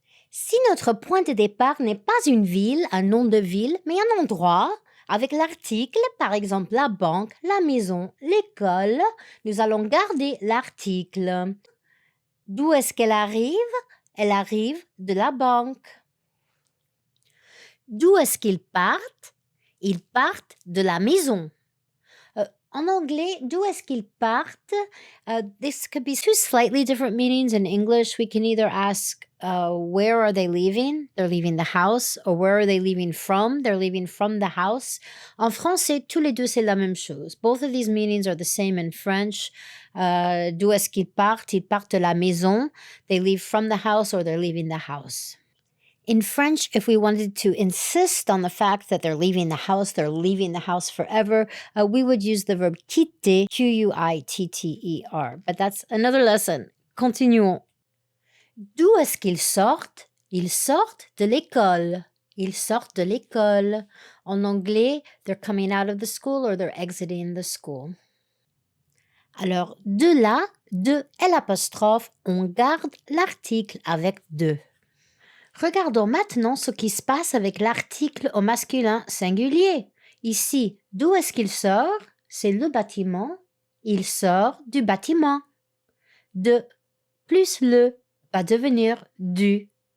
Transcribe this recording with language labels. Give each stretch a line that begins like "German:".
French: Si notre point de départ n'est pas une ville, un nom de ville, mais un endroit, avec l'article, par exemple la banque, la maison, l'école, nous allons garder l'article. D'où est-ce qu'elle arrive? Elle arrive de la banque. D'où est-ce qu'ils partent? Ils partent de la maison. En anglais, d'où est-ce qu'ils partent?
English: This could be two slightly different meanings. In English, we can either ask, where are they leaving? They're leaving the house. Or where are they leaving from? They're leaving from the house.
French: En français, tous les deux, c'est la même chose.
English: Both of these meanings are the same in French.
French: D'où est-ce qu'ils partent? Ils partent de la maison.
English: They leave from the house or they're leaving the house. In French, if we wanted to insist on the fact that they're leaving the house forever, we would use the verb quitter, Q-U-I-T-T-E-R. But that's another lesson.
French: Continuons. D'où est-ce qu'ils sortent? Ils sortent de l'école. Ils sortent de l'école. En anglais,
English: they're coming out of the school or they're exiting the school.
French: Alors, de là, de L', on garde l'article avec de. Regardons maintenant ce qui se passe avec l'article au masculin singulier. Ici, d'où est-ce qu'il sort? C'est le bâtiment. Il sort du bâtiment. De plus le va devenir du.